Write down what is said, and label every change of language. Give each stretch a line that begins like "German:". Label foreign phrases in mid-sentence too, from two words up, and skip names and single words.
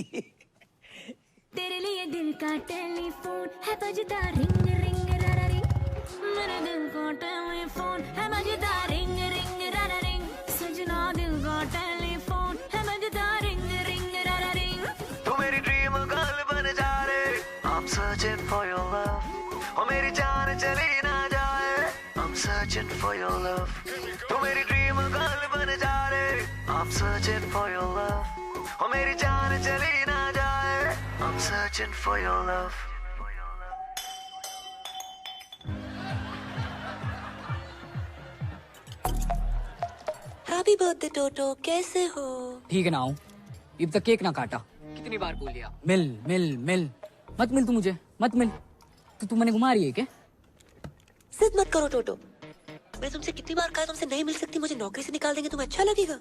Hindi: तेरे लिए दिल का टेलीफोन है बजता रिंग रिंग रारा रिंग। मेरे दिल का टेलीफोन है बजता रिंग रिंग रारा रिंग। सजना दिल का टेलीफोन है बजता रिंग रिंग रारा रिंग। तू मेरी
English: dream girl
Hindi: बन जा रे,
English: I'm searching for your love।
Hindi: ओ मेरी जान चली ना जाए,
English: I'm searching for your love।
Hindi: तू मेरी
English: dream girl
Hindi: बन जा रे,
English: I'm searching for your love।
Hindi: ओ मेरी जान चली ना जाए,
English: I'm searching for your love। happy birthday
Hindi: टोटो, कैसे हो? ठीक है ना हूँ। अब तक केक ना काटा। कितनी बार बोल लिया मिल मिल मिल। मत मिल तू मुझे, मत मिल। तू मैंने घुमा रही है क्या? जिद मत करो टोटो। मैं तुमसे कितनी बार कहा तुमसे नहीं मिल सकती, मुझे नौकरी से निकाल देंगे, तुम्हें अच्छा लगेगा?